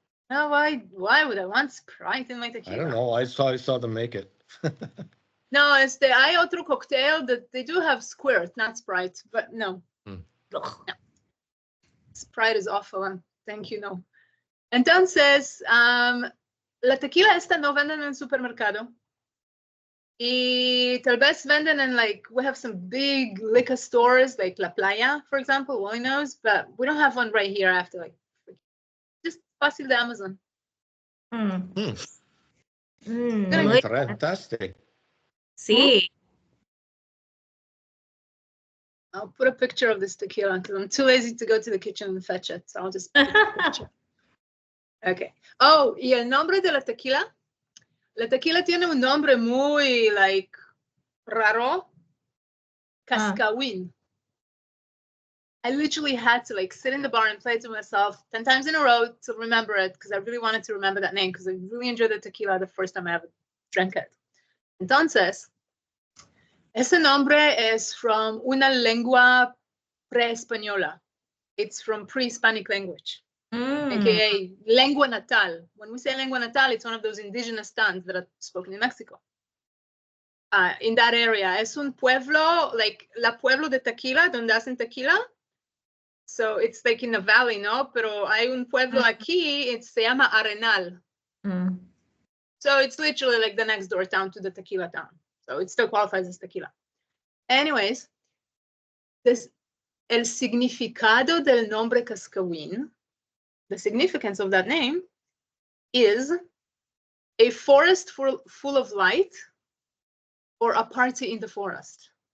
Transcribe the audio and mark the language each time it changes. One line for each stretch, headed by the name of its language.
English: No, why would I want Sprite in my tequila? I don't know. I saw them make it.
Spanish: No, hay otro
English: cocktail that they do have Squirt, not Sprite, but no. No. Sprite is awful. Thank you, no.
Spanish: Entonces, la tequila esta no venden en el supermercado. Y tal vez venden
English: in, like, we have some big liquor stores like La Playa, for example, Wally knows, but we don't have one right here after, like, just
Spanish: fácil de
English: Amazon. Fantastic.
Spanish: Sí.
English: I'll put a picture of this tequila because I'm too lazy to go to the kitchen and fetch it, so I'll just put a picture. Okay.
Spanish: Oh, y el nombre de la tequila. La tequila tiene un nombre muy, like, raro. Cascawin.
English: I literally had to, like, sit in the bar and play it to myself 10 times in a row to remember it because I really wanted to remember that name because I really enjoyed the tequila the first time I ever drank it.
Spanish: Entonces, ese nombre
English: is from
Spanish: una lengua pre-española.
English: It's from pre-Hispanic language. AKA lengua natal. When we say lengua natal, it's one of those indigenous tongues that are spoken in Mexico. In that area,
Spanish: es un pueblo, like la pueblo de tequila, donde hacen tequila.
English: So it's like in the valley, no?
Spanish: Pero hay un pueblo aquí, se llama Arenal.
English: So it's literally like the next door town to the tequila town. So it still qualifies as tequila. Anyways,
Spanish: el significado del nombre Cascawin,
English: the significance of that name is a forest full of light or a party in the forest.